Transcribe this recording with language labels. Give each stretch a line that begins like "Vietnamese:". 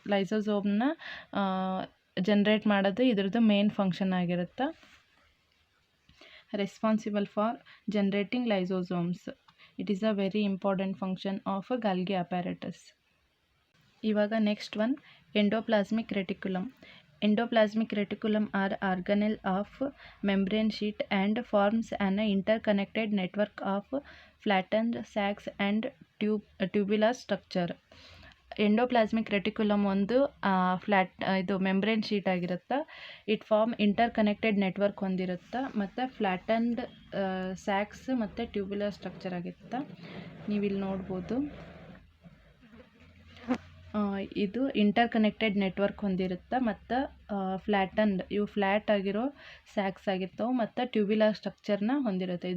Kannada: ಲೈಸೋಸೋಮ್ನ generate ಮಾಡೋದು ಇದ್ರದ್ದು main function ಆಗಿರುತ್ತೆ.
English: Responsible for generating lysosomes. It is a very important function of Golgi apparatus.
Kannada: ಇವಾಗ next one endoplasmic reticulum.
English: Endoplasmic reticulum are organelle of membrane sheet and forms an interconnected network of flattened sacs and tubular structure.
Kannada: Endoplasmic reticulum ಒಂದು ಇದು membrane sheet ಆಗಿರುತ್ತೆ. It form interconnected network ಹೊಂದಿರುತ್ತೆ ಮತ್ತು ಫ್ಲ್ಯಾಟನ್ಡ್ sacs ಮತ್ತು tubular structure ಆಗಿರುತ್ತೆ. ನೀವಿಲ್ಲಿ ನೋಡ್ಬೋದು, ಇದು ಇಂಟರ್ಕನೆಕ್ಟೆಡ್ ನೆಟ್ವರ್ಕ್ ಹೊಂದಿರುತ್ತೆ ಮತ್ತು ಇವು ಫ್ಲ್ಯಾಟ್ ಆಗಿರೋ ಸ್ಯಾಕ್ಸ್ ಆಗಿರ್ತವೆ ಮತ್ತು ಟ್ಯೂಬ್ಯುಲರ್ ಸ್ಟ್ರಕ್ಚರ್ನ ಹೊಂದಿರುತ್ತೆ.